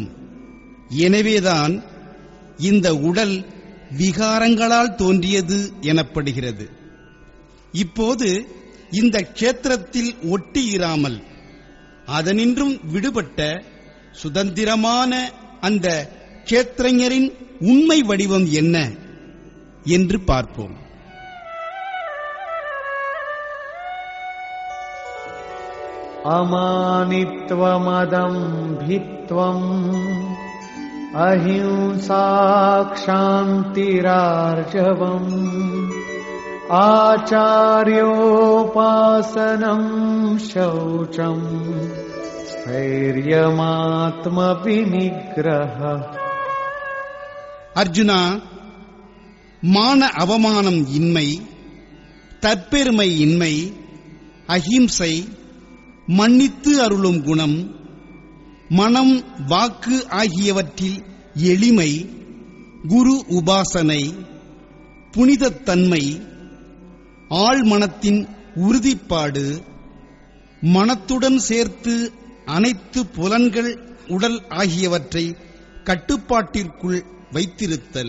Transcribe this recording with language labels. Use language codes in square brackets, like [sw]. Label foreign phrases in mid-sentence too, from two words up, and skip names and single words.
[ta] எனவேதான் இந்த உடல் விகாரங்களால் தோன்றியது எனப்படுகிறது. இப்போது இந்த க்ஷேத்திரத்தில் ஒட்டியிராமல் அதனின்றும் விடுபட்ட சுதந்திரமான அந்த க்ஷேத்திரஞரின் உண்மை வடிவம் என்ன என்று பார்ப்போம். [sa] अमानित्वमदम्भित्वम् अहिंसा क्षान्तिरार्जवम् आचार्योपासनम् शौचम् स्थैर्यमात्मविनिग्रह. [ta] அர்ஜுனா, மான அவமானம் இன்மை, தற்பெருமை இன்மை, அஹிம்சை, மன்னித்து அருளும் குணம், மனம், வாக்கு ஆகியவற்றில் எளிமை, குரு உபாசனை, புனிதத்தன்மை, ஆழ்மனத்தின் உறுதிப்பாடு, மனத்துடன் சேர்த்து அனைத்து புலன்கள், உடல் ஆகியவற்றை கட்டுப்பாட்டிற்குள் வைத்திருத்தல்.